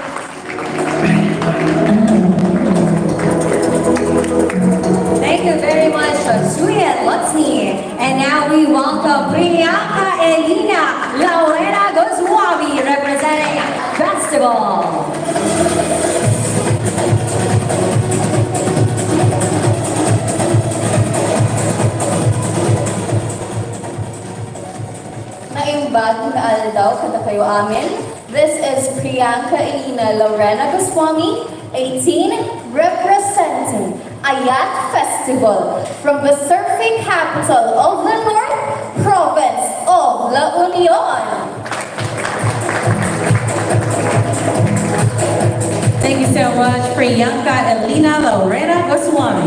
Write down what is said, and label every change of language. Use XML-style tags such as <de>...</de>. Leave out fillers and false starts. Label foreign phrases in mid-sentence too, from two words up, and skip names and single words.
<en>Thank you very much, Suyan Lexni. And now we welcome Priyanka Elina Laurena Goswami representing Festival.</en> <ilo>Naimbag na aldaw kada kayo amin.</ilo> <en>This is Priyanka Elina Laurena Goswami, 18, representing Ayat Festival from the surfing capital of the North Province of La Union. Thank you so much, Priyanka Elina Lorena Goswami.</en>